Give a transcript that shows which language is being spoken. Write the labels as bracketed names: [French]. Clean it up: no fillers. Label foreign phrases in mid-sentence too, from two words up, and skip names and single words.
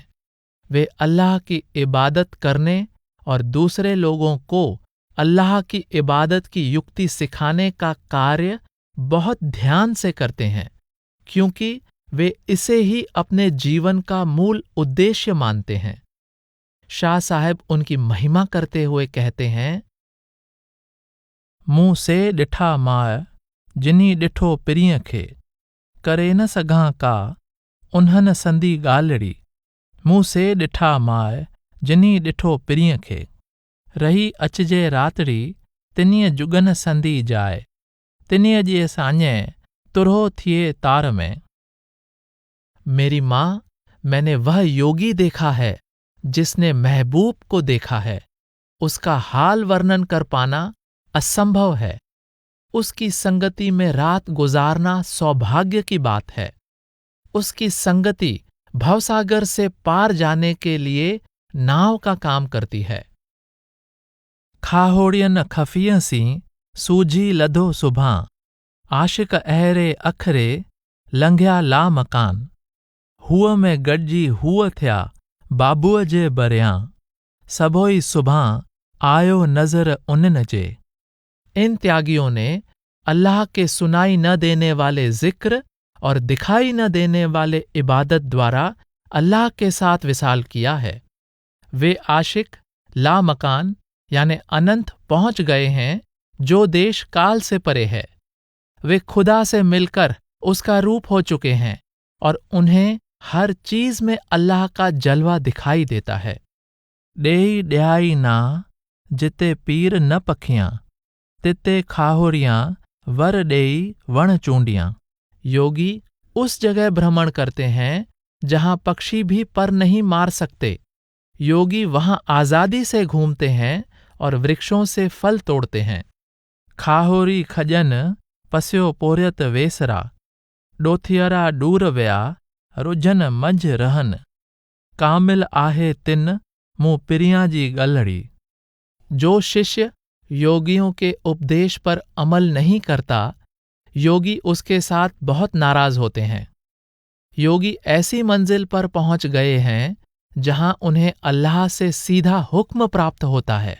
[Hindi] वे अल्लाह की इबादत करने और दूसरे लोगों को अल्लाह की इबादत की युक्ति सिखाने का कार्य बहुत ध्यान से करते हैं, क्योंकि वे इसे ही अपने जीवन का मूल उद्देश्य मानते हैं। शाह साहब उनकी महिमा करते हुए कहते हैं, [Sindhi] मूं से ॾिठा माए जिनी ॾिठो पिरीअ खे, करे न सघां का उन्हनि संदी ॻाल्हिड़ी। मूं से ॾिठा माए जिनी ॾिठो पिरीअ खे, रही अचजे रातड़ी तिनीअ जुगन संदी जाए, तिनीअ जे साञे तुरहो थिए तार में। [Hindi] मेरी माँ, मैंने वह योगी देखा है जिसने महबूब को देखा है। उसका हाल वर्णन कर पाना असंभव है। उसकी संगति में रात गुजारना सौभाग्य की बात है। उसकी संगति भवसागर से पार जाने के लिए नाव का काम करती है। [Sindhi] खाहोड़ियन खफिय सी सूझी लधो सुभां, आशिक अहरे अखरे लंघिया ला मकान। हुअ में गॾिजी हुअ थिया बाबूअ जे बरियां, सभोई सुभां आयो नज़र उन्हनि जे। [Hindi] इन त्यागियों ने अल्लाह के सुनाई न देने वाले जिक्र और दिखाई न देने वाले इबादत द्वारा अल्लाह के साथ विसाल किया है। वे आशिक ला मकान यानी अनंत पहुंच गए हैं, जो देश काल से परे है। वे खुदा से मिलकर उसका रूप हो चुके हैं और उन्हें हर चीज में अल्लाह का जलवा दिखाई देता है। [Sindhi] ॾेई ॾियाई ना जिते पीर न पखियां, तिते खाहोरियां वर ॾेई वण चूंडियां। [Hindi] योगी उस जगह भ्रमण करते हैं जहां पक्षी भी पर नहीं मार सकते। योगी वहां आजादी से घूमते हैं और वृक्षों से फल तोड़ते हैं। [Sindhi] खाहोरी खजन पस्यो पोरियत वेसरा, डोथियरा दूर विया रुझन मंझ रहन। कामिल आहे तिन मूं पिरियां जी ॻलड़ी। [Hindi] जो शिष्य योगियों के उपदेश पर अमल नहीं करता, योगी उसके साथ बहुत नाराज होते हैं। योगी ऐसी मंजिल पर पहुंच गए हैं जहां उन्हें अल्लाह से सीधा हुक्म प्राप्त होता है।